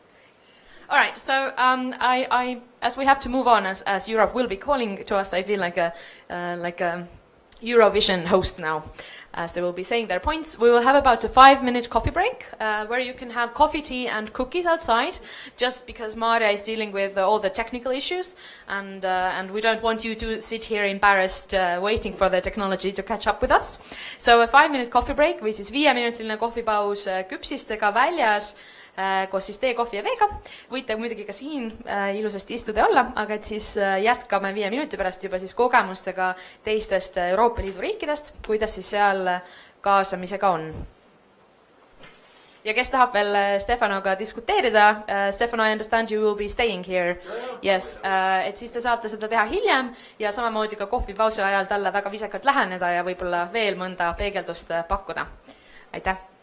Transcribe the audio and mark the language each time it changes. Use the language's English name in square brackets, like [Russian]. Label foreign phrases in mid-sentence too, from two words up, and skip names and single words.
[English] All right, so I as we have to move on, as Europe will be calling to us, I feel like a Eurovision host now, as they will be saying their points. We will have about a 5-minute coffee break, where you can have coffee, tea, and cookies outside, just because Maria is dealing with all the technical issues, and we don't want you to sit here embarrassed, waiting for the technology to catch up with us. So a 5-minute coffee break [Estonian] või siis 5-minutiline kohvipaus küpsistega väljas, koos siis tee, kohvi ja veega. Võite muidugi ka siin ilusasti istuda ja olla, aga et siis jätkame 5 minuti pärast juba siis kogemustega teistest Euroopa Liidu riikidest, kuidas siis seal kaasamisega on. Ja kes tahab veel Stefanoga diskuteerida, Stefano, [English] I understand you will be staying here. Yes, [Estonian] et siis te saate seda teha hiljem ja samamoodi ka kohvipausi ajal talle väga viisakalt läheneda ja võib-olla veel mõnda peegeldust pakkuda. Aitäh!